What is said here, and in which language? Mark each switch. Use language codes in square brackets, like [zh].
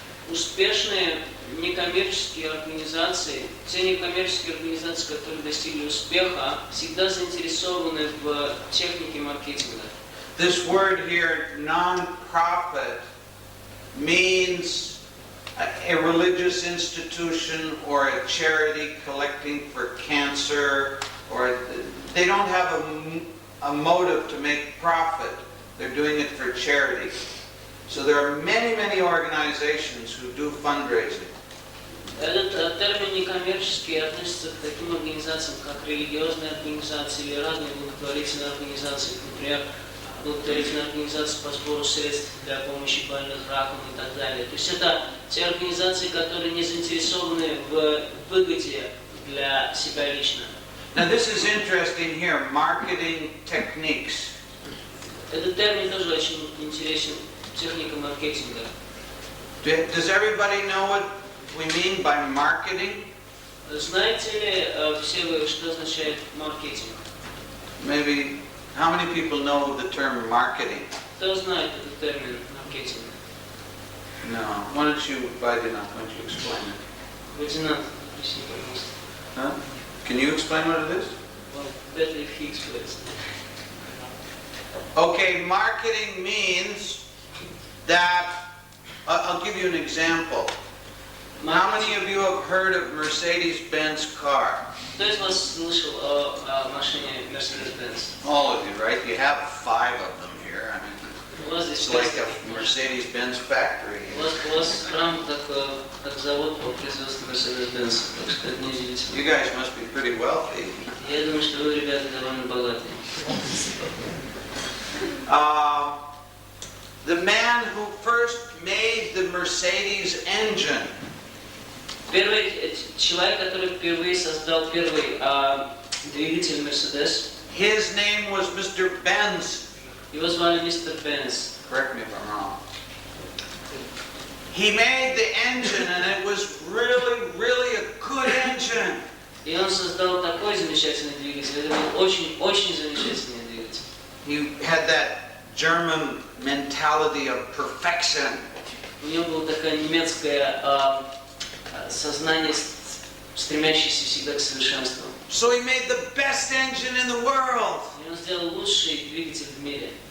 [ru] Успешные некоммерческие организации, те некоммерческие организации, которые достигли успеха, всегда заинтересованы в технике маркетинга. [en] This word here, non-profit, means a religious institution or a charity collecting for cancer, or they don't have a motive to make profit. They're doing it for charity. So there are many, many organizations who do fundraising. [ru] Этот термин некоммерческий относится к таким организациям, как религиозные организации или разные благотворительные организации, например, благотворительные организации по сбору средств для помощи больных раком и так далее. То есть это те организации, которые не заинтересованы в выгоде для себя лично. [en] Now this is interesting here, marketing techniques. [ru] Этот термин тоже очень интересен, техника маркетинга. [en] Does everybody know what we mean by marketing? [ru] Знаете ли все вы, что означает маркетинг? [en] Maybe, how many people know the term marketing? [ru] Кто знает этот термин маркетинг? [en] No. Why don't you, Vaidinath, why don't you explain it? [ru] Вадинат, объясни, пожалуйста. Huh? [en] Can you explain what it is? Well, better if he explains. Okay, marketing means that I'll give you an example. How many of you have heard of Mercedes-Benz car? [ru] Кто из вас слышал о машине Mercedes-Benz? [en] All of you, right? You have 5 of them here. I mean, [ru] У вас здесь [en] it's like a Mercedes-Benz factory. [ru] у вас храм как завод по производству Mercedes-Benz, так что это неудивительно. [en] You guys must be pretty wealthy. [ru] Я думаю, что вы, ребята, довольно богатые. [en] The man who first made the Mercedes engine, [ru] Первый человек, который впервые создал первый двигатель Mercedes, [en] his name was Mr. Benz. [ru] его звали мистер Бенз. [en] Correct me if I'm wrong. He made the engine and it was really a good engine. [ru] И он создал такой замечательный двигатель. Это был очень замечательный двигатель. [en] He had that German mentality of perfection. [ru] У него было такое немецкое сознание, стремящееся всегда к совершенству. [en] So he made the best engine in the world. [ru] И он сделал лучший двигатель в мире.